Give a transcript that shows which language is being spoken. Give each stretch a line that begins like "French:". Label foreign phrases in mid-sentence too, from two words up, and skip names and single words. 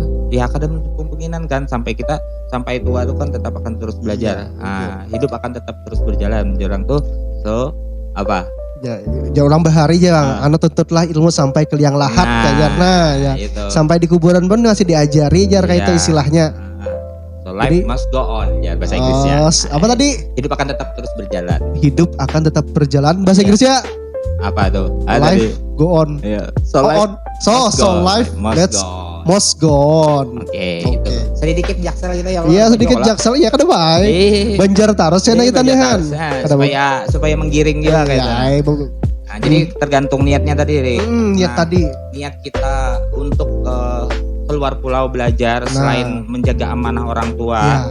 Indonesian: Ya kadang kemungkinan kan sampai tua itu kan tetap akan terus belajar. Hidup akan tetap terus berjalan. Orang tuh Ya orang bahari ya, anu tuntutlah ilmu sampai ke liang lahat itu. Sampai di kuburan pun masih diajari kayak itu istilahnya.
English: So life must go on
Indonesian: ya bahasa Inggrisnya. Apa tadi? Hidup akan tetap terus berjalan. Hidup akan tetap berjalan bahasa Inggrisnya. Apa tuh?
English: Life go on. So life must go on.
Indonesian: Oke. Itu. Sedikit jaksel gitu ya.
Banjar: Iya, sedikit jaksel ya kada baik. Banjar taros cenah kita nehan.
Indonesian: Supaya menggiring juga kayak itu. Nah, jadi tergantung niatnya tadi, niat kita untuk keluar pulau belajar selain menjaga amanah orang tua.